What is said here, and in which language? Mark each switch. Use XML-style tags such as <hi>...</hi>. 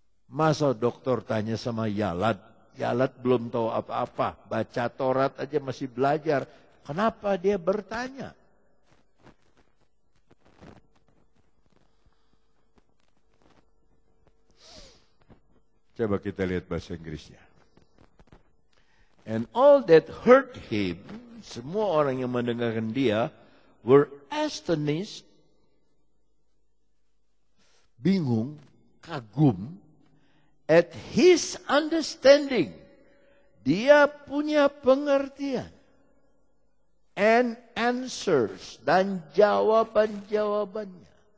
<id>Masa dokter tanya sama Yalad belum tahu apa-apa, baca Taurat aja masih belajar. Kenapa dia bertanya? Coba kita lihat bahasa Inggrisnya.</id> <en>And all that heard him,</en> <id>semua orang yang mendengarkan dia,</id> <en>were astonished,</en> <id>bingung, kagum,</id> <en>at his understanding.</en> <id>Dia punya pengertian.</id> <en>And answers,</en> <id>dan jawaban-jawabannya.</id>